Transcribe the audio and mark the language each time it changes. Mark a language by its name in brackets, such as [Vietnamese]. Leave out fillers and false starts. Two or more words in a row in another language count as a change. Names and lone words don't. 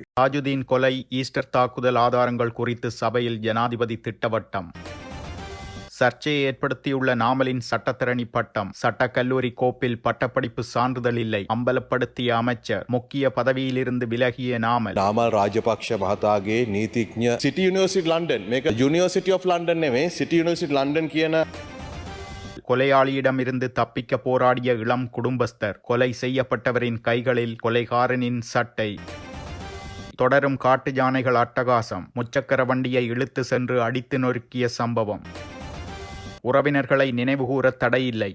[Tamil] தாஜுதீன் கொலை, ஈஸ்டர் தாக்குதல் ஆதாரங்கள் குறித்து சபையில் ஜனாதிபதி திட்டவட்டம். சர்ச்சையை ஏற்படுத்தியுள்ள நாமலின் சட்டத்தரணி பட்டம். சட்டக்கல்லூரி கோப்பில் பட்டப்படிப்பு சான்றிதழ் இல்லை அம்பலப்படுத்திய அமைச்சர். முக்கிய பதவியிலிருந்து விலகிய நாமல். [Sinhala] நாமல் ராஜபக்ஷ மகதாගේ නීතිඥ සිටි යුනිවර්සිටි ලන්ඩන් මේක යුනිවර්සිටි ඔෆ් ලන්ඩන් නෙමෙයි සිටි යුනිවර්සිටි ලන්ඩන් කියන [Tamil] கொலையாளியிடமிருந்து தப்பிக்க போராடிய இளம் குடும்பஸ்தர். கொலை செய்யப்பட்டவரின் கைகளில் கொலைகாரனின் சட்டை. தொடரும் காட்டு யானைகள் அட்டகாசம். முச்சக்கர வண்டியை இழுத்து சென்று அடித்து நொறுக்கிய சம்பவம். உறவினர்களை நினைவுகூர தடையில்லை.